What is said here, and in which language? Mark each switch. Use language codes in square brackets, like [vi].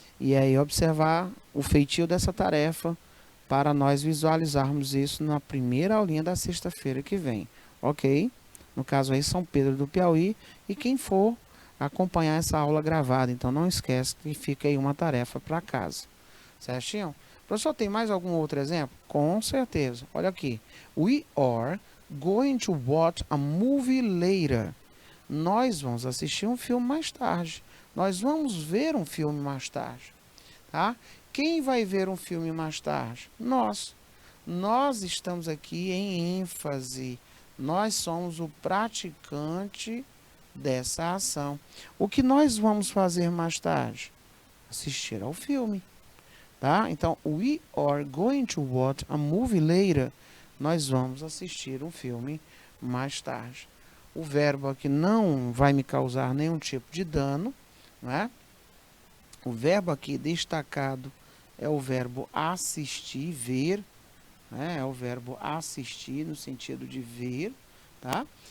[pt] E aí observar o feitio dessa tarefa para nós visualizarmos isso na primeira aulinha da sexta-feira que vem, ok? No caso aí São Pedro do Piauí e quem for acompanhar essa aula gravada. Então não esquece que fica aí uma tarefa para casa. Certinho? Professor, tem mais algum outro exemplo? Com certeza. Olha aqui. [en] We are going to watch a movie later. [pt] Nós vamos assistir um filme mais tarde. Nós vamos ver um filme mais tarde. Tá? Quem vai ver um filme mais tarde? Nós. Nós estamos aqui em ênfase. Nós somos o praticante dessa ação. O que nós vamos fazer mais tarde? Assistir ao filme. Tá? Então, [en] we are going to watch a movie later. [pt] Nós vamos assistir um filme mais tarde. O verbo aqui não vai me causar nenhum tipo de dano, né? O verbo aqui destacado é o verbo assistir, ver, né? É o verbo assistir no sentido de ver, tá?